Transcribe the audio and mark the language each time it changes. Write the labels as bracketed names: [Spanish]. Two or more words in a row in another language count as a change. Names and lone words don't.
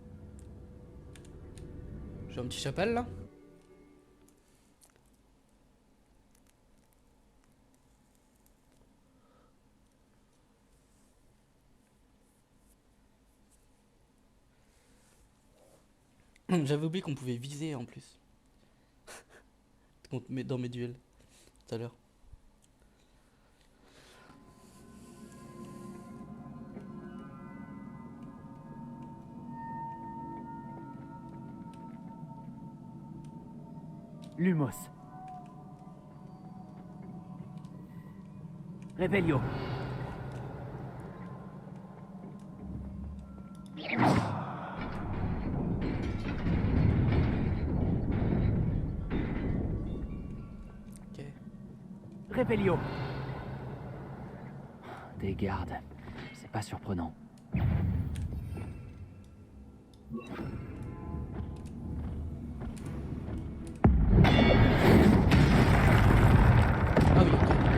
[French] J'ai un petit chapelle là. J'avais oublié qu'on pouvait viser en plus. Dans mes duels tout à l'heure. Lumos. Revelio. Ok. Revelio. Des gardes. C'est pas surprenant. Ah oui, ok.